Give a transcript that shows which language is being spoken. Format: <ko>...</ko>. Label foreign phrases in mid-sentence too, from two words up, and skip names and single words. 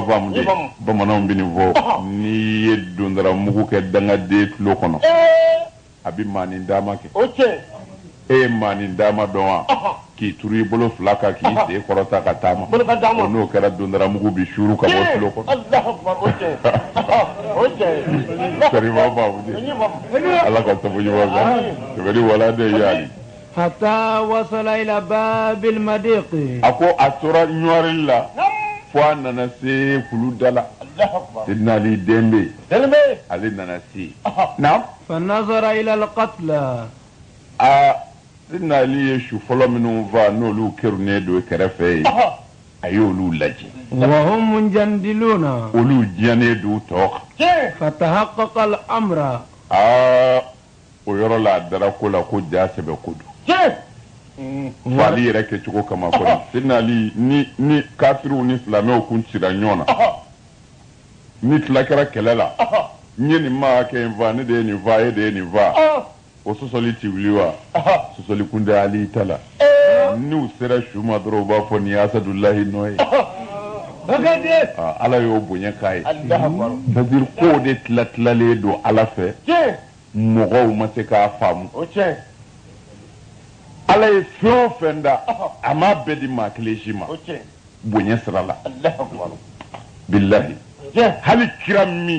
<bm>faamu de bamananw bɛ nin fɔ n'i ye dondara mugu kɛ dangaden tulo kɔnɔ a bɛ maanin dama kɛ e ye maanin dama dɔn wa k'i turu i bolo fila kan k'i sen kɔrɔta ka taama o n'o kɛra dondara mugu bi suuru ka bɔ tulo kɔnɔ sarima faamu de ala ka sabu ɲuman kan sɛbɛnni wala de yaali</bm> <ar>حتى وصل إلى باب المضيق</ar> <bm>a ko a tora ɲuwari la fo a nana se kulu da la sidina ali den bɛ yen ale nana se naam</bm> <ar>فنظر إلى القتلى</ar> <bm>sidina ali ye su fɔlɔ minnu fa n'olu kɛrunnen don kɛrɛfɛ ye a y'olu lajɛ</bm> <ar>وهم منجندلون</ar> <bm>olu diyannen don tɔ kan</bm> <ar>فتحقق الأمر</ar> <bm>o yɔrɔ la a dara ko la ko ja sɛbɛ ko don fo ale yɛrɛ kɛcogo kama kɔni sidina ali ni kafiriw ni silamɛw kun cira ɲɔgɔn na ni tila kɛra kɛlɛ la n ye nin maa kɛ n fa ne de ye nin fa e de ye nin fa o sɔsɔli ti wuli wa sɔsɔli kun tɛ ali ta la n'u sera su ma dɔrɔn u b'a fɔ nin ye asadulahi nɔ ye ala y'o bonya k'a ye c'est-à-dire kow de tilatilalen don ala fɛ mɔgɔw ma se k'a faamu ala ye fɛn o fɛn da a m'a bɛɛ di maa kelen si ma bonya sira la bilahi hali kira min</bm>